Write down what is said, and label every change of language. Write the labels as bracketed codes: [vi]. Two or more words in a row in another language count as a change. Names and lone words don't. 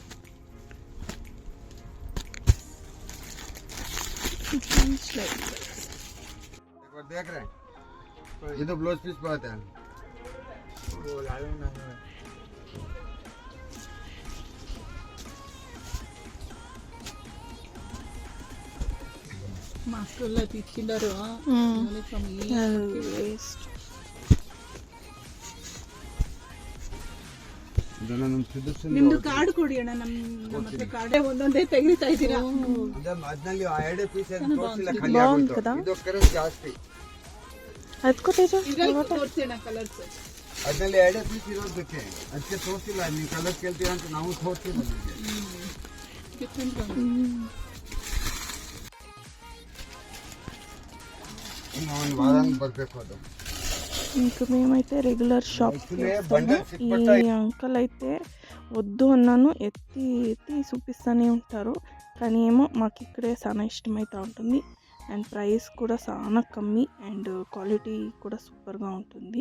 [te] ఇది బ్లౌజ్ పీస్ బాగుంది. మా స్కూల్లో తెచ్చిండారు [kn] ನಿಮ್ದು ಕಾರ್ಡ್ ಕೊಡಿ ಅಣ್ಣ. ನಮ್ಮ ಹತ್ರ ಕಾರ್ಡೇ ಒಂದೊಂದೇ ತೆಗಿತಾ ಇದ್ದೀರಾ. ಅದ್ನಲ್ಲಿ ಆ ಎರಡೇ ಪೀಸ್ [te] బాగుంది కదా [kn] ಜಾಸ್ತಿ ತೋರಿಸೋಣ ಕಲರ್ಸ್. ಅದ್ರಲ್ಲಿ ಎರಡೇ ಪೀಸ್ ಇರೋದಕ್ಕೆ ಅದಕ್ಕೆ ತೋರಿಸಿಲ್ಲ. ನೀವು ಕಲರ್ ಕೇಳ್ತೀರಾ ಅಂತ ನಾವು ತೋರಿಸಿಲ್ಲ. ಒಂದು ವಾರ ಬರಬೇಕು ಅದು. [te] ఇంకా మేమైతే రెగ్యులర్ షాప్కి వస్తాము. ఈ అంకల్ అయితే వద్దు అన్నాను, ఎత్తి చూపిస్తూనే ఉంటారు. కానీ ఏమో మాకు ఇక్కడే చాలా ఇష్టమవుతూ ఉంటుంది. [en] and price [te] కూడా చాలా కమ్మీ [en] and quality [te] కూడా సూపర్గా ఉంటుంది.